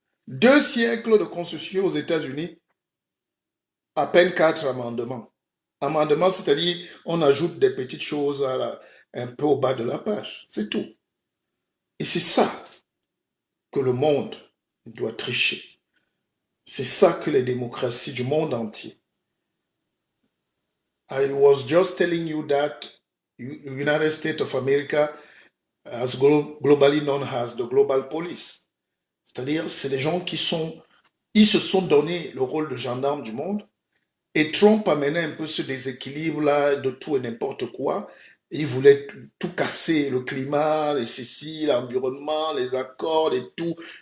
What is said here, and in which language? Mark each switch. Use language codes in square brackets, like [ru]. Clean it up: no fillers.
[fr] 2 siècles de Constitution aux États-Unis, à peine 4 amendements. Amendements, c'est-à-dire on ajoute des petites choses un peu au bas de la page. C'est tout. Et c'est ça que le monde doit tricher. C'est ça que les démocraties du monde entier. [en] I was just telling you that United States of America is globally known as the global police. [fr] C'est-à-dire, c'est des gens qui sont, ils se sont donné le rôle de gendarme du monde. Et Trump a mené un peu ce déséquilibre-là de tout et n'importe quoi. Il voulait tout casser, le climat, les ceci, l'environnement, les accords et tout.